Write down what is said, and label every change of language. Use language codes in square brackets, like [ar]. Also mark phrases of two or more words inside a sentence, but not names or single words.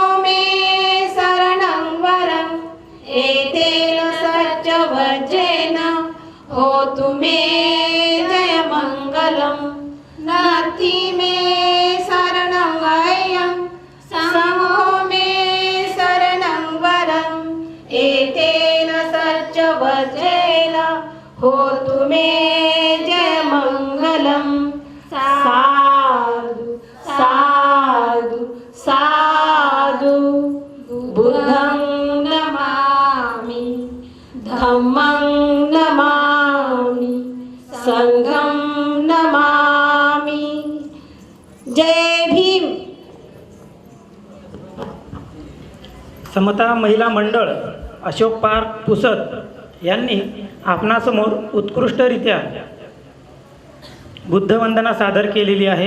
[pi] मे शरणं वरम् एतेन सच्चवज्रेण होतु मे जयमङ्गलम् नाति मे शरणं वयं समो मे शरणं वरम् एतेन सच्चवज्रेण होतु मे जयमङ्गलम् साधु साधु साधु बुद्धं नमामि धम्मं नमामि संघं नमामि। [mr] जय भीम। समता महिला मंडळ अशोक पार्क पुसद यांनी आपणासमोर उत्कृष्टरित्या बुद्धवंदना सादर केलेली आहे।